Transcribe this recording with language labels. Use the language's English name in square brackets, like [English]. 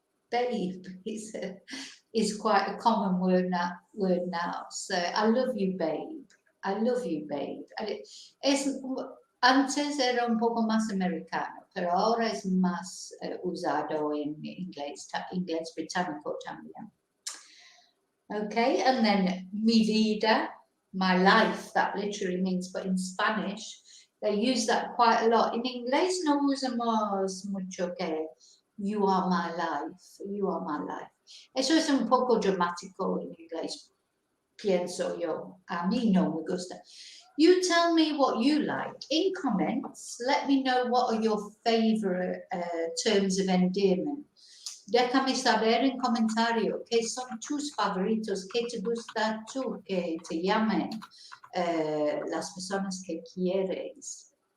[English] Babe is quite a common word now. So I love you, babe. I love you, babe. [Spanish] Antes era un poco más americano, pero ahora es más usado en inglés británico también. [English] Okay, and then mi vida, my life, that literally means, but in Spanish, they use that quite a lot. In [Spanish] inglés no usamos mucho que [English] you are my life, you are my life. [Spanish] Eso es un poco dramático en inglés, pienso yo. A mí no me gusta. [English] You tell me what you like. In comments, let me know what are your favourite terms of endearment. [Spanish] Déjame saber en comentario qué son tus favoritos, qué te gusta tú, que te llamen las personas que quieres.